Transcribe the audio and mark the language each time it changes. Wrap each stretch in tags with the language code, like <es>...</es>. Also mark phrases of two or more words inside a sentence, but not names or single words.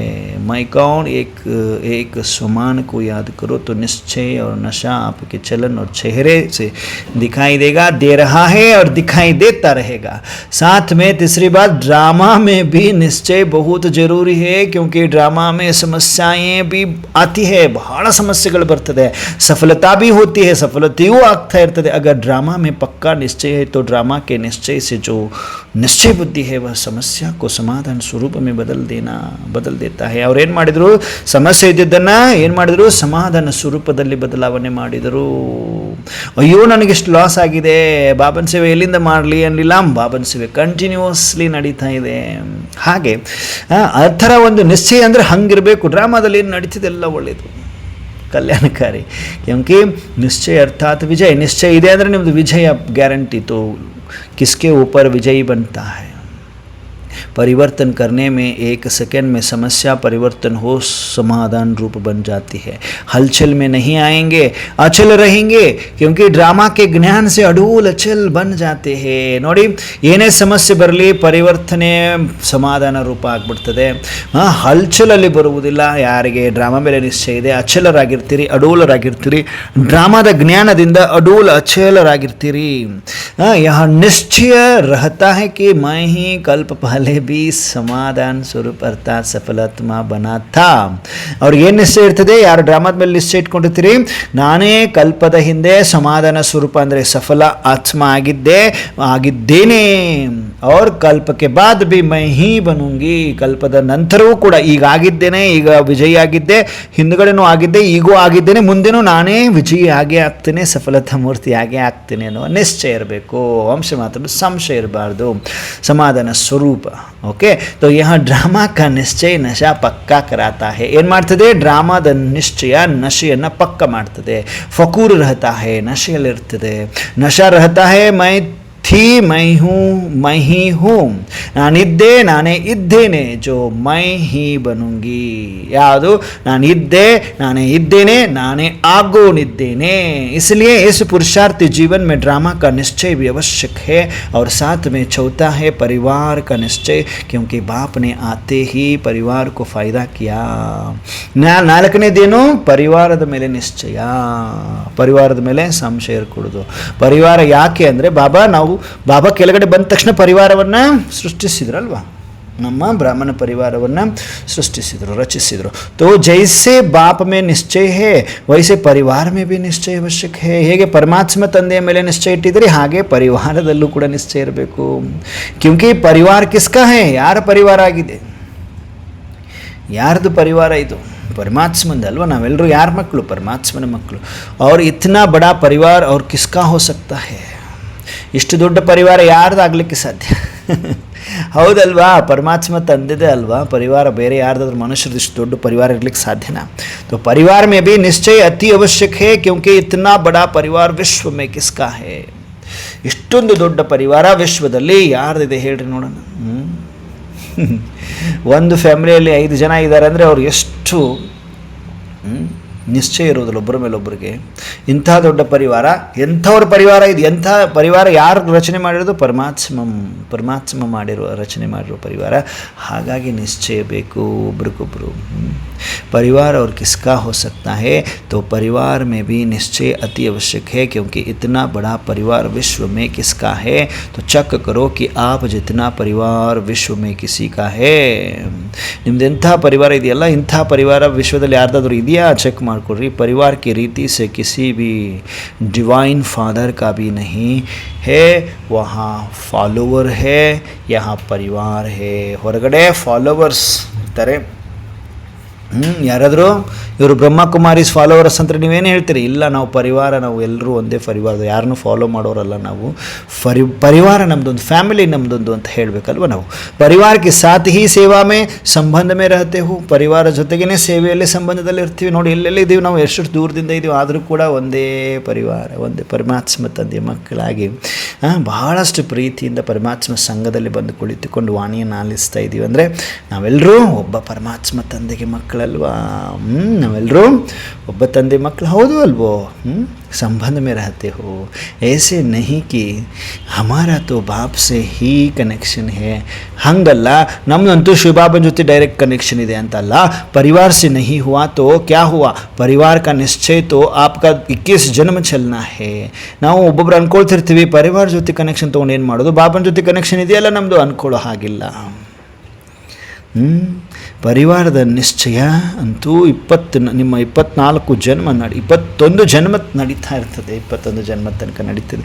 <hi>मैं कौन, एक स्वमान को याद करो तो निश्चय और नशा आपके चलन और चेहरे से दिखाई देगा, दे रहा है और दिखाई देता रहेगा। साथ में तीसरी बात, ड्रामा में भी निश्चय बहुत जरूरी है, क्योंकि ड्रामा में समस्याएं भी आती है,</hi> <kn>ಬಹಳ ಸಮಸ್ಯೆಗಳು ಬರ್ತದೆ,</kn> <hi>सफलता भी होती है,</hi> <kn>ಸಫಲತೆಯೂ ಆಗ್ತಾ ಇರ್ತದೆ।</kn> <hi>अगर ड्रामा में पक्का निश्चय है तो ड्रामा के निश्चय से जो निश्चय बुद्धि है वह समस्या को समाधान स्वरूप में बदल देता है।</hi> <kn>ಅವ್ರು ಏನು ಮಾಡಿದರು, ಸಮಸ್ಯೆ ಇದ್ದಿದ್ದನ್ನು ಏನು ಮಾಡಿದರು, ಸಮಾಧಾನ ಸ್ವರೂಪದಲ್ಲಿ ಬದಲಾವಣೆ ಮಾಡಿದರು। ಅಯ್ಯೋ ನನಗಿಷ್ಟು ಲಾಸ್ ಆಗಿದೆ, ಬಾಬನ ಸೇವೆ ಎಲ್ಲಿಂದ ಮಾಡಲಿ ಅನ್ನಲಿಲ್ಲ, ಬಾಬನ ಸೇವೆ ಕಂಟಿನ್ಯೂಸ್ಲಿ ನಡೀತಾ ಇದೆ। ಹಾಗೆ ಆ ಥರ ಒಂದು ನಿಶ್ಚಯ ಅಂದರೆ ಹಂಗಿರಬೇಕು। ಡ್ರಾಮಾದಲ್ಲಿ ಏನು ನಡೀತಿದೆ ಎಲ್ಲ ಒಳ್ಳೆಯದು, ಕಲ್ಯಾಣಕಾರಿ,</kn> <hi>क्योंकि निश्चय अर्थात विजय।</hi> <kn>निश्चय ಇದೆ ಅಂದರೆ ನಿಮ್ಮದು ವಿಜಯ ಗ್ಯಾರಂಟಿ।</kn> <hi>तो किसके ऊपर विजयी बनता है? परिवर्तन करने में एक सेकंड में समस्या परिवर्तन हो समाधान रूप बन जाती है। हलचल में नहीं आएंगे, अचल रहेंगे, क्योंकि ड्रामा के ज्ञान से अडूल अचल बन जाते हैं।</hi> <kn>ನೋಡಿ, ಏನೇ ಸಮಸ್ಯೆ ಬರಲಿ ಪರಿವರ್ತನೆ ಸಮಾಧಾನ ರೂಪ ಆಗ್ಬಿಡ್ತದೆ। ಹಲ್ಚಲಲ್ಲಿ ಬರುವುದಿಲ್ಲ। ಯಾರಿಗೆ ಡ್ರಾಮಾ ಮೇಲೆ ನಿಶ್ಚಯ ಇದೆ ಅಚಲರಾಗಿರ್ತೀರಿ, ಅಡೂಲರಾಗಿರ್ತೀರಿ, ಡ್ರಾಮಾದ ಜ್ಞಾನದಿಂದ ಅಡೂಲ ಅಚಲರಾಗಿರ್ತೀರಿ।</kn> <hi>यह निश्चय रहता है कि मैं ही कल्प पहले भी समाधान स्वरूप अर्थात सफलात्मा बना था।</hi> <kn>और ಏನು ನಿಶ್ಚಯ ಇರ್ತದೆ, ಯಾರು ಡ್ರಾಮಾದ ಮೇಲೆ ನಿಶ್ಚಯ ಇಟ್ಕೊಂಡಿರ್ತೀರಿ, ನಾನೇ ಕಲ್ಪದ ಹಿಂದೆ ಸಮಾಧಾನ ಸ್ವರೂಪ ಅಂದರೆ ಸಫಲ ಆತ್ಮ ಆಗಿದ್ದೇನೆ।</kn> <hi>और कल्प के बाद भी मैं ही बनूंगी,</hi> <kn>ಕಲ್ಪದ ನಂತರವೂ ಕೂಡ ಈಗ ಆಗಿದ್ದೇನೆ, ಈಗ ವಿಜಯಿ ಆಗಿದ್ದೆ, ಹಿಂದುಗಡೆನೂ ಆಗಿದ್ದೆ, ಈಗೂ ಆಗಿದ್ದೇನೆ, ಮುಂದೆನೂ ನಾನೇ ವಿಜಯಿ ಆಗೇ ಆಗ್ತೇನೆ, ಸಫಲತಾ ಮೂರ್ತಿ ಆಗೇ ಆಗ್ತೇನೆ ಅನ್ನೋ ನಿಶ್ಚಯ ಇರಬೇಕು। ಅಂಶ ಮಾತ್ರ ಸಂಶಯ ಇರಬಾರ್ದು, ಸಮಾಧಾನ ಸ್ವರೂಪ। ಓಕೆ,</kn> <hi>तो यहाँ ड्रामा का निश्चय नशा पक्का कराता है।</hi> <kn>ಏನು ಮಾಡ್ತದೆ, ಡ್ರಾಮಾದ ನಿಶ್ಚಯ ನಶೆಯನ್ನು ಪಕ್ಕ ಮಾಡ್ತದೆ।</kn> <hi>ಫಕೂರ್ रहता है, ನಶೆಯಲ್ಲಿರ್ತದೆ। ನಶಾ रहता है मैं थी, मैं ही हूँ,</hi> <kn>ನಾನಿದ್ದೆ, ನಾನೇ ಇದ್ದೇನೆ,</kn> <hi>जो मैं ही बनूंगी।</hi> <kn>ಯಾವುದು, ನಾನಿದ್ದೆ, ನಾನೇ ಇದ್ದೇನೆ, ನಾನೇ ಆಗೋನಿದ್ದೇನೆ।</kn> <hi>इसलिए इस पुरुषार्थी जीवन में ड्रामा का निश्चय भी आवश्यक है। और साथ में चौथा है परिवार का निश्चय, क्योंकि बाप ने आते ही परिवार को फायदा किया।</hi> <kn>ನಾಲ್ಕನೇದೇನು, ಪರಿವಾರದ ಮೇಲೆ ನಿಶ್ಚಯ, ಪರಿವಾರದ ಮೇಲೆ ಸಂಶಯ ಇರಕೂಡದು। ಪರಿವಾರ ಯಾಕೆ ಅಂದರೆ ಬಾಬಾ ಕೆಳಗಡೆ ಬಂದ ತಕ್ಷಣ ಪರಿವಾರವನ್ನು ಸೃಷ್ಟಿಸಿದ್ರಲ್ವಾ, ನಮ್ಮ ಬ್ರಾಹ್ಮಣ ಪರಿವಾರವನ್ನು ಸೃಷ್ಟಿಸಿದರು, ರಚಿಸಿದರು।</kn> <hi>तो जैसे बाप में निश्चय है वैसे परिवार में भी निश्चय आवश्यक है।</hi> <kn>ಹೇಗೆ ಪರಮಾತ್ಮ ತಂದೆಯ ಮೇಲೆ ನಿಶ್ಚಯ ಇಟ್ಟಿದ್ದೀರಿ ಹಾಗೆ ಪರಿವಾರದಲ್ಲೂ ಕೂಡ ನಿಶ್ಚಯ ಇರಬೇಕು।</kn> <hi>क्योंकि परिवार किसका है,</hi> <kn>ಯಾರ ಪರಿವಾರ ಆಗಿದೆ, ಯಾರ್ದು ಪರಿವಾರ ಇದು, ಪರಮಾತ್ಮಂದ ಅಲ್ವಾ। ನಾವೆಲ್ಲರೂ ಯಾರ ಮಕ್ಕಳು, ಪರಮಾತ್ಮನ ಮಕ್ಕಳು।</kn> <hi>और इतना बड़ा परिवार और किसका हो सकता है,</hi> <kn>ಇಷ್ಟು ದೊಡ್ಡ ಪರಿವಾರ ಯಾರ್ದಾಗಲಿಕ್ಕೆ ಸಾಧ್ಯ? ಹೌದಲ್ವಾ, ಪರಮಾತ್ಮ ತಂದಿದೆ ಅಲ್ವಾ ಪರಿವಾರ, ಬೇರೆ ಯಾರ್ದಾದ್ರೂ ಮನುಷ್ಯರದ್ದು ಇಷ್ಟು ದೊಡ್ಡ ಪರಿವಾರ ಇರಲಿಕ್ಕೆ ಸಾಧ್ಯನಾ? तो परिवार में भी निश्चय अति आवश्यक है, क्योंकि इतना बड़ा परिवार विश्व में किसका है? ಇಷ್ಟೊಂದು ದೊಡ್ಡ ಪರಿವಾರ ವಿಶ್ವದಲ್ಲಿ ಯಾರ್ದಿದೆ ಹೇಳ್ರಿ ನೋಡೋಣ। ಒಂದು ಫ್ಯಾಮಿಲಿಯಲ್ಲಿ 5 ಜನ ಇದ್ದಾರೆ ಅಂದರೆ ಅವ್ರು ಎಷ್ಟು ನಿಶ್ಚಯ ಇರೋದಿಲ್ಲ ಒಬ್ಬರ ಮೇಲೆ ಒಬ್ಬರಿಗೆ। ಇಂಥ ದೊಡ್ಡ ಪರಿವಾರ, ಎಂಥವ್ರ ಪರಿವಾರ ಇದು, ಎಂಥ ಪರಿವಾರ ಯಾರು ರಚನೆ ಮಾಡಿರೋದು, ಪರಮಾತ್ಮ ರಚನೆ ಮಾಡಿರೋ ಪರಿವಾರ। ಹಾಗಾಗಿ ನಿಶ್ಚಯ ಬೇಕು ಒಬ್ರಿಗೊಬ್ಬರು।</kn> <hi>परिवार और किसका हो सकता है, तो परिवार में भी निश्चय अति आवश्यक है, क्योंकि इतना बड़ा परिवार विश्व में किसका है। तो चेक करो कि आप जितना परिवार विश्व में किसी का है।</hi> <kn>ನಿಮ್ದು ಎಂಥ ಪರಿವಾರ ಇದೆಯಲ್ಲ, ಇಂಥ ಪರಿವಾರ ವಿಶ್ವದಲ್ಲಿ ಯಾರ್ದಾದ್ರೂ ಇದೆಯಾ ಚೆಕ್ ಮಾಡ್ಕೊಡ್ರಿ।</kn> <hi>परिवार की रीति से किसी भी डिवाइन फादर का भी नहीं है, वहाँ फॉलोवर है, यहाँ परिवार है।</hi> <kn>ಹೊರಗಡೆ ಫಾಲೋವರ್ಸ್ ಇರ್ತಾರೆ, ಯಾರಾದರೂ ಇವರು ಬ್ರಹ್ಮಕುಮಾರೀಸ್ ಫಾಲೋವರ್ಸ್ ಅಂತ ನೀವೇನು ಹೇಳ್ತೀರಿ? ಇಲ್ಲ, ನಾವು ಪರಿವಾರ, ನಾವು ಎಲ್ಲರೂ ಒಂದೇ ಪರಿವಾರ, ಯಾರನ್ನೂ ಫಾಲೋ ಮಾಡೋರಲ್ಲ ನಾವು। ಪರಿವಾರ ನಮ್ಮದೊಂದು ಫ್ಯಾಮಿಲಿ ನಮ್ಮದೊಂದು ಅಂತ ಹೇಳಬೇಕಲ್ವ ನಾವು। ಪರಿವಾರಕ್ಕೆ</kn> <hi>साथ ही सेवा में संबंध में रहते हो,</hi> <kn>ಪರಿವಾರ ಜೊತೆಗೇ ಸೇವೆಯಲ್ಲಿ ಸಂಬಂಧದಲ್ಲಿ ಇರ್ತೀವಿ ನೋಡಿ। ಎಲ್ಲೆಲ್ಲಿ ಇದ್ದೀವಿ ನಾವು, ಎಷ್ಟು ದೂರದಿಂದ ಇದ್ದೀವಿ, ಆದರೂ ಕೂಡ ಒಂದೇ ಪರಿವಾರ, ಒಂದೇ ಪರಮಾತ್ಮ ತಂದೆ ಮಕ್ಕಳಾಗಿ ಬಹಳಷ್ಟು ಪ್ರೀತಿಯಿಂದ ಪರಮಾತ್ಮ ಸಂಘದಲ್ಲಿ ಬಂದು ಕುಳಿತುಕೊಂಡು ವಾಣಿಯನ್ನು ಆಲಿಸ್ತಾ ಇದ್ದೀವಿ ಅಂದರೆ ನಾವೆಲ್ಲರೂ ಒಬ್ಬ ಪರಮಾತ್ಮ ತಂದೆಗೆ ಮಕ್ಕಳು ಮಕ್ಕಳಲ್ವಾ? ನಾವೆಲ್ಲರೂ ಒಬ್ಬ ತಂದೆ ಮಕ್ಕಳು ಹೌದು ಅಲ್ವೋ?</kn> <hi>संबंध में रहते हो, ऐसे नहीं कि हमारा तो बाप से ही कनेक्शन है</hi> <kn>ಹಂಗಲ್ಲ, ನಮ್ಮದಂತೂ ಶಿವಬಾಬನ ಜೊತೆ ಡೈರೆಕ್ಟ್ ಕನೆಕ್ಷನ್ ಇದೆ ಅಂತಲ್ಲ.</kn> <hi>परिवार से नहीं हुआ तो क्या हुआ? परिवार का निश्चय तो आपका 21 जन्म चलना है.</hi> <kn>ನಾವು ಒಬ್ಬೊಬ್ರು ಅನ್ಕೊಳ್ತಿರ್ತೀವಿ ಪರಿವಾರ ಜೊತೆ ಕನೆಕ್ಷನ್ ತೊಗೊಂಡು ಏನು ಮಾಡೋದು, ಬಾಬನ ಜೊತೆ ಕನೆಕ್ಷನ್ ಇದೆಯಲ್ಲ ನಮ್ಮದು ಅನ್ಕೊಳ್ಳೋ ಹಾಗಿಲ್ಲ. ಪರಿವಾರದ ನಿಶ್ಚಯ ಅಂತೂ ನಿಮ್ಮ 24 ಜನ್ಮ 21 ಜನ್ಮ ನಡೀತಾ ಇರ್ತದೆ, 21 ಜನ್ಮ ತನಕ ನಡೀತದೆ.</kn>